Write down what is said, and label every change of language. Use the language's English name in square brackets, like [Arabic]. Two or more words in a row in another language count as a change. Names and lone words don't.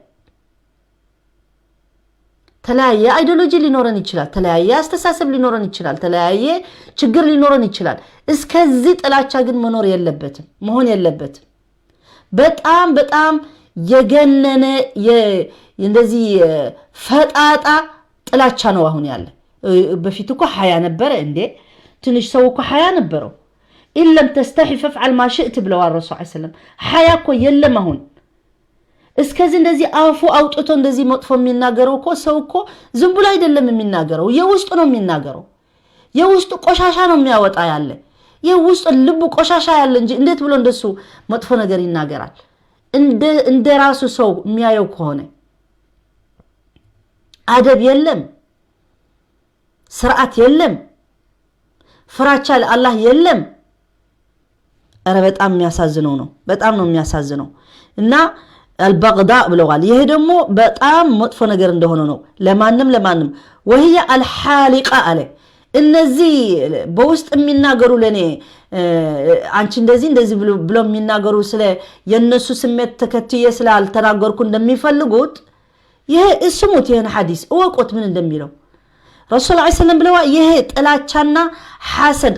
[Amharic] ተለያየ አይዲዮሎጂ ሊኖረን ይችላል ተለያየ አስተሳሰብ ሊኖረን ይችላል ተለያየ ችግር ሊኖረን ይችላል እስከዚህ ጥላቻ ግን መሆን የለበትም በጣም የገነነ እንደዚህ ፈጣጣ ጥላቻ ነው አሁን ያለ በፊት እኮ ሐያ ነበር እንዴ ትንሽ ሰው እኮ ሐያ ነበረው [Arabic] إن لم تستحي فافعل ما شئت [Amharic] ብለው [Arabic] رسول صلى الله عليه وسلم [Amharic] ሐያ እኮ የለም አሁን እስከዚህ እንደዚህ አፉ አውጥቶ እንደዚህ መጥፎ የሚናገረው እኮ ሰው እኮ ዝም ብሎ አይደለም የሚናገረው የውስጥ ነው የሚናገረው የውስጥ ቆሻሻ ነው የሚያወጣ ያለ ውስጥ ልቡ ቆሻሻ ያለ እንጂ እንዴት ብሎ እንደሱ መጥፎ ነገር ይናገራል? እንደ ራሱ ሰው የሚያየው ከሆነ አደብ የለም፣ ስርዓት የለም፣ ፍራቻ ለአላህ የለም። ኧረ በጣም የሚያሳዝነው ነው። በጣም ነው የሚያሳዝነው። እና البغضاء ብለዋል። ይሄ ደግሞ በጣም መጥፎ ነገር እንደሆነ ነው ለማንም [Arabic] وهي الحالقة [Amharic] አለ። እነዚህ በውስጥ የሚናገሩ ለኔ አንቺ እንደዚህ ብሎ የሚናገሩ ስለ የነሱ ስሜት ተከትዬ ስላልተናገርኩ እንደሚፈልጉት ይሄ እስሙት ይሄን ሐዲስ ወቆት ምን እንደሚለው [Arabic] رسول صلى الله عليه وسلم [Amharic] ብለዋል። ይሄ ጥላቻና ሐሰድ